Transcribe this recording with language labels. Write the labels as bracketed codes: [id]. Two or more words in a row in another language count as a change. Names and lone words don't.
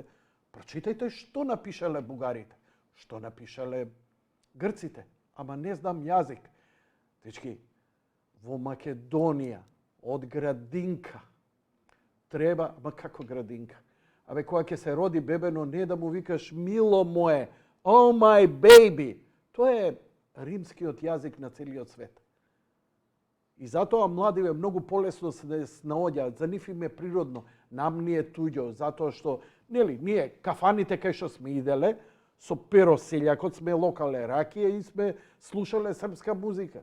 [mk] Прочитајте што напишале бугарите, што напишале грците, ама не знам јазик. Дечки, во Македонија, од градинка, треба, ама како градинка? Абе, кога ќе се роди бебено, не да му викаш мило мое, [en] oh my baby. [mk] Тоа е римскиот јазик на целиот свет. И затоа младиве многу полесно се наоѓаат, за нив им е природно, нам ни е туѓо, затоа што, нели, ние кафаните кај што сме иделе, со перо селјакот сме локале ракија и сме слушале српска музика.